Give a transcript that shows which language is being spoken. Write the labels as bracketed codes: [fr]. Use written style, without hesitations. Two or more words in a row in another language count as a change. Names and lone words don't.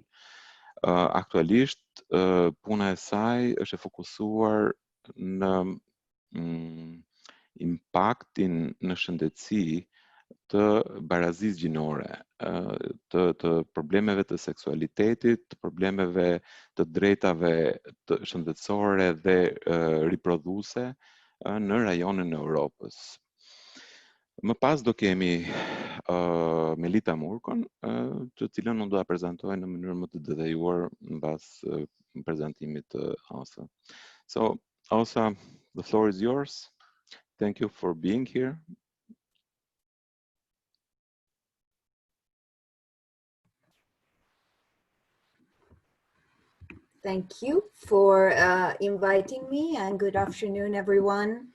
[sq] Aktualisht puna e saj është e fokusuar në impaktin në shëndetësi të barazisë gjinore, të problemeve të seksualitetit, të problemeve të drejtave të shëndetësore dhe riprodhuese në rajonin e Europës. Më pas do kemi Melita Murkon, të cilën unë do ta prezantoj në mënyrë më të detajuar mbas prezantimit të Asa. [en] So, Asa, the floor is yours. Thank you for being here. Thank you for inviting me, and good afternoon, everyone.